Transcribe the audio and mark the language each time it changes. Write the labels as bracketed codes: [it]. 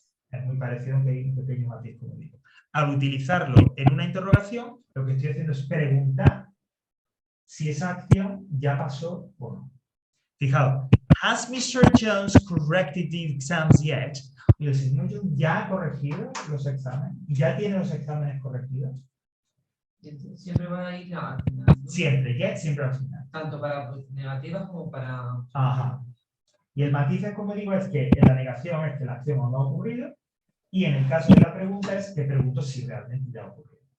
[es] Es muy parecido, aunque hay un pequeño matiz, como digo. Al utilizarlo en una interrogación, lo que estoy haciendo es preguntar si esa acción ya pasó o no. Fijaos, [en] ¿has Mr. Jones corrected the exams yet? [es] Y el señor Jones ya ha corregido los exámenes, ya tiene los exámenes corregidos. Siempre van a ir al final, ¿no? Siempre, get siempre al final. Tanto para negativas como para... Ajá. Y el matiz, como digo, es que en la negación es que la acción aún no ha ocurrido, y en el caso de la pregunta es que pregunto si realmente ya ha ocurrido.